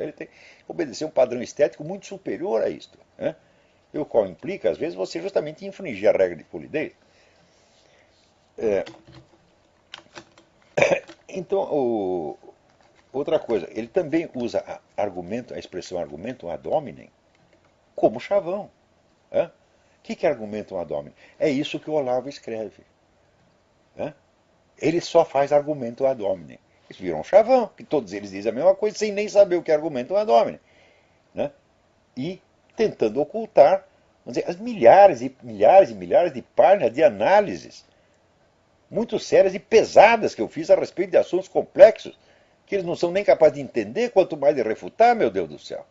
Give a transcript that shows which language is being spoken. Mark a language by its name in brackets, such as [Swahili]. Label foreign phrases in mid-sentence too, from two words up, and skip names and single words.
[Portuguese] Ele tem que obedecer um padrão estético muito superior a isto, né? O qual implica, às vezes, você justamente infringir a regra de polidez. Então, outra coisa, ele também usa a expressão [Latin] argumentum ad hominem [Portuguese] como chavão. O que é [Latin] argumentum ad hominem? [Portuguese] É isso que o Olavo escreve. Ele só faz [Latin] argumentum ad hominem. [Portuguese] Isso vira um chavão, que todos eles dizem a mesma coisa, sem nem saber o que é [Latin] argumentum ad hominem. [Portuguese] E tentando ocultar, vamos dizer, as milhares e milhares de páginas de análises muito sérias e pesadas que eu fiz a respeito de assuntos complexos, que eles não são nem capazes de entender, quanto mais de refutar, meu Deus do céu.